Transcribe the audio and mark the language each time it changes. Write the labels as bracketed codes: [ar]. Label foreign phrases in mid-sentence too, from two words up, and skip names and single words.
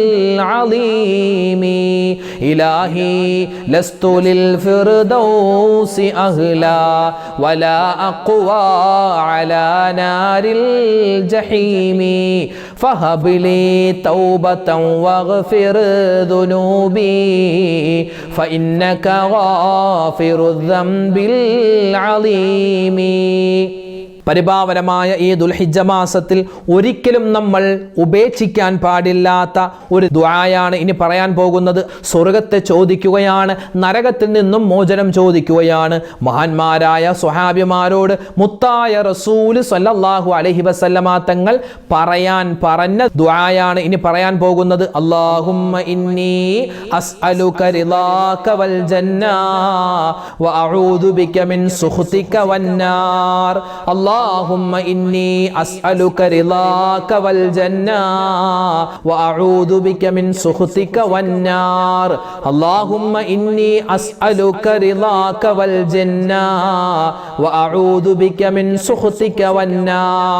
[ar] العظيم إلهي لست للفردوس أهلا ولا أقوى على نار الجحيم فهب لي توبة واغفر ذنوبي فإنك غافر الذنب العظيم. [ml] പരിപാവനമായ ഈ ദുൽഹിജ്ജ മാസത്തിൽ ഒരിക്കലും നമ്മൾ ഉപേക്ഷിക്കാൻ പാടില്ലാത്ത ഒരു ദുആയാണ് ഇനി പറയാൻ പോകുന്നത്. സ്വർഗത്തെ ചോദിക്കുകയാണ്, നരകത്തിൽ നിന്നും മോചനം ചോദിക്കുകയാണ്. മഹാന്മാരായ സ്വഹാബിമാരോട് മുത്തായ റസൂൽ [ar] صلى الله عليه وسلم [ml] തങ്ങൾ പറഞ്ഞ ദുആയാണ് ഇനി പറയാൻ പോകുന്നത്. [ar] اللهم إني أسألك رضاك والجنة وأعوذ بك من سخطك والنار. اللهم إني أسألك رضاك والجنة وأعوذ بك من سخطك والنار. اللهم إني أسألك رضاك والجنة وأعوذ بك من سخطك والنار.